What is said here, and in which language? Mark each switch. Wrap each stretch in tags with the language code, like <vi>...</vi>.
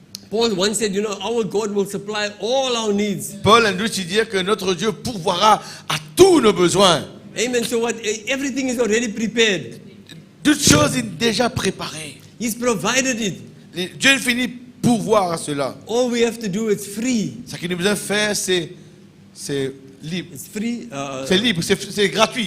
<en>Paul once said, our God will supply all our needs.</en> <fr>Paul a dû dire que notre Dieu pourvoira à tous nos besoins.</fr> <en>Amen. So everything is already prepared.</en> <fr>Toute chose est déjà préparée.</fr> <en>He's provided it.</en> <fr>Dieu finit pourvoir à cela.</fr> <en>All we have to do is free.</en> <fr>Ce qu'il nous besoin de faire, c'est libre.</fr> <en>It's free.</en> <fr>C'est libre, c'est gratuit.</fr>